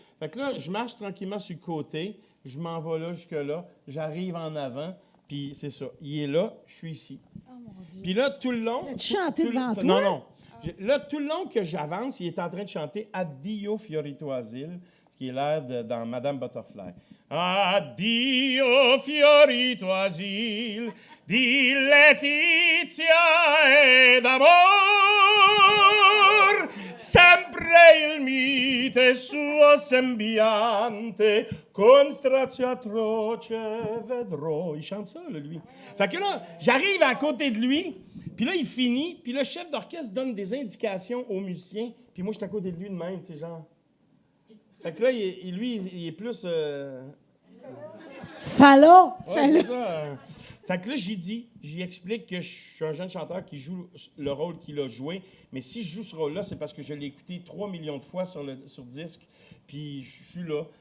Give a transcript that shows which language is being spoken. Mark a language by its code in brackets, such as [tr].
[fr] Fait que là, je marche tranquillement sur le côté, je m'en vais là jusque-là, j'arrive en avant, puis c'est ça. Il est là, je suis ici. Puis là, tout le long... As-tu chanté devant toi? Non. Là, tout le long que j'avance, il est en train de chanter « [it] Addio fiorito asil [fr] », ce qui est l'air dans Madame Butterfly. [it] « Addio fiorito asil, di letizia e d'amor, sempre il mite suo sembiante, con strazio atroce vedrò. » [fr] Il chante ça, là, lui. Fait que là, j'arrive à côté de lui, puis là, il finit, puis le chef d'orchestre donne des indications aux musiciens, puis moi, je suis à côté de lui de même, tu sais, genre. Fait que là, il est plus... Fallot! Ouais, c'est ça. Fait que là, j'y explique que je suis un jeune chanteur qui joue le rôle qu'il a joué, mais si je joue ce rôle-là, c'est parce que je l'ai écouté 3 millions de fois sur disque, puis je suis là.